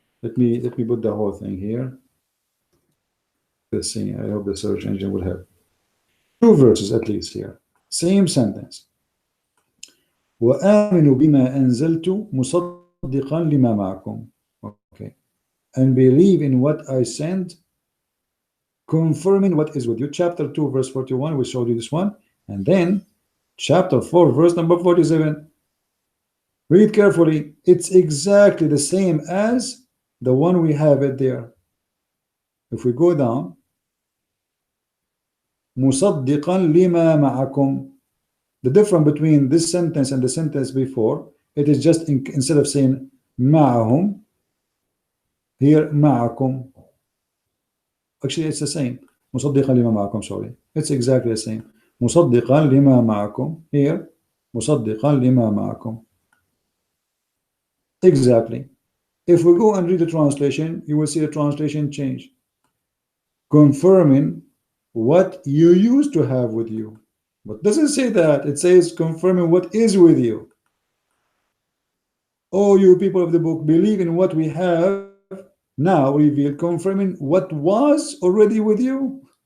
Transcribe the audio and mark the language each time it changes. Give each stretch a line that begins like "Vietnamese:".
English: Let me put the whole thing here. Let's see. I hope the search engine will help. Two verses at least here. Same sentence.
Arabic: وآمنوا بما أنزلت مصدقا لما معكم.
English: Okay. And believe in what I sent, confirming what is with you. Chapter 2, verse 41, we showed you this one. And then chapter 4, verse number 47. Read carefully. It's exactly the same as the one we have it there. If we go down,
Arabic: مصدقا لما معكم.
English: The difference between this sentence and the sentence before, it is just instead of saying معهم, here معكم. Actually, it's the same.
Arabic: مصدقا لما معكم,
English: sorry. It's exactly the same.
Arabic: مصدقا لما معكم.
English: Here,
Arabic: مصدقا لما معكم.
English: Exactly. If we go and read the translation, you will see the translation change. Confirming what you used to have with you. But it doesn't say that. It says confirming what is with you. Oh, you people of the book, believe in what we have now revealed, confirming what was already with you.